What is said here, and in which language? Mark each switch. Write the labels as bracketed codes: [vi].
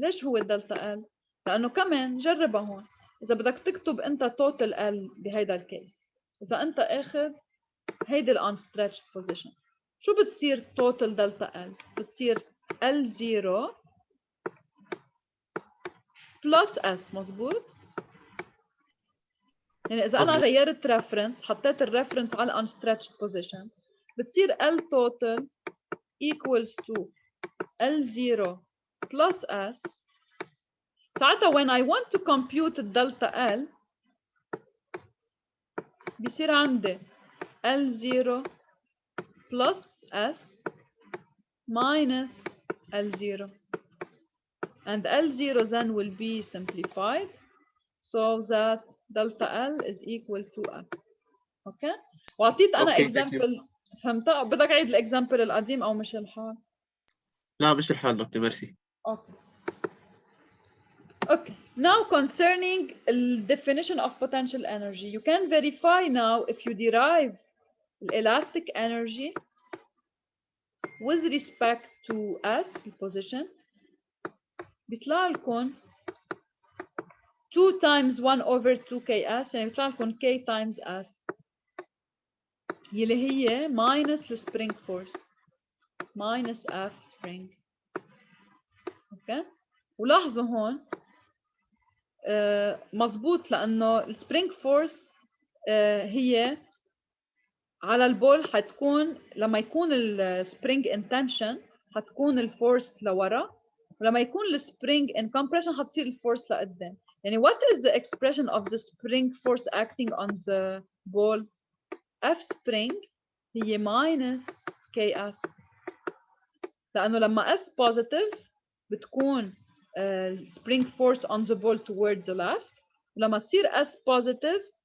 [ar] ليش هو الدلتا ال؟ لانه كمان جربها هون، اذا بدك تكتب انت توتال ال بهيدا الكيس، اذا انت اخذ هيدي الانستريتشد بوزيشن شو بتصير توتال دلتا ال؟ بتصير L0 بلس S. مظبوط؟ يعني إذا أنا غيرت ريفرنس حطيت الريفرنس على الانستريتشد بوزيشن بتصير [en] L total equals to L0 plus S. [ar] ساعتها [en] when I want to compute [ar] الدلتا L بصير عندي [en] L0 plus S minus L0 and L0 then will be simplified so that delta L is equal to S. [ar] اوكي؟ واعطيت انا example. فهمتها؟ بدك اعيد الاكزامبل القديم او مش الحال؟ لا مش الحال دكتور، ميرسي. اوكي [en] Now concerning the definition of potential energy, you can verify now if you derive elastic energy with respect to S position [ar] بيطلع لكم [en] 2 times 1 over 2ks [ar] يعني بيطلع لكم [en] k times S [ar] يلي هي [en] minus the spring force minus F spring. [ar] اوكي ولاحظوا هون مظبوط لانه السبرينج فورس هي على البول حتكون لما يكون السبرينج ان تنشن حتكون الفورس لورا ولما يكون السبرينج ان كومبريشن حتصير الفورس لقدام. [en] يعني what is the expression of the spring force acting on the ball? F spring [ar] هي [en] minus KS [ar] لأنه لما [en] S positive [ar] بتكون [en] spring force on the ball towards the left [ar] ولما تصير [en] S positive